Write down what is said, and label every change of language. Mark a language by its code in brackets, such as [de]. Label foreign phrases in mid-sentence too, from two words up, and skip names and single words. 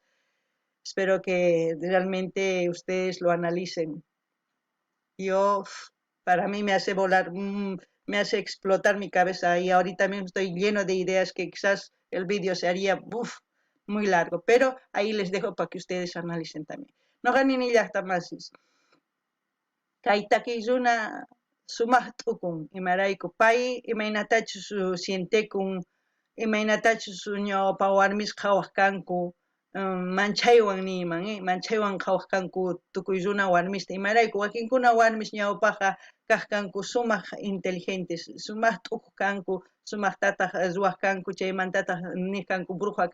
[es] Espero que realmente ustedes lo analicen. Yo, para mí me hace volar, me hace explotar mi cabeza y ahorita mismo estoy lleno de ideas que quizás el vídeo se haría muy largo, pero ahí les dejo para que ustedes analicen también. No ganen ni ya más. [qu] Kaitakizuna sumaqtukun imarayku pay imaynatachu su sientekun imaynatachu su ñawpa warmis qhawaq kanku manchaywan niyman manchaywan qhawaq kanku tukuy runa warmista imarayku wakinkuna warmis ñawpaqa kaq kanku sumaq inteligentes sumaq t'uku kanku sumaqtataq ruwaq kanku chaymantataq niq kanku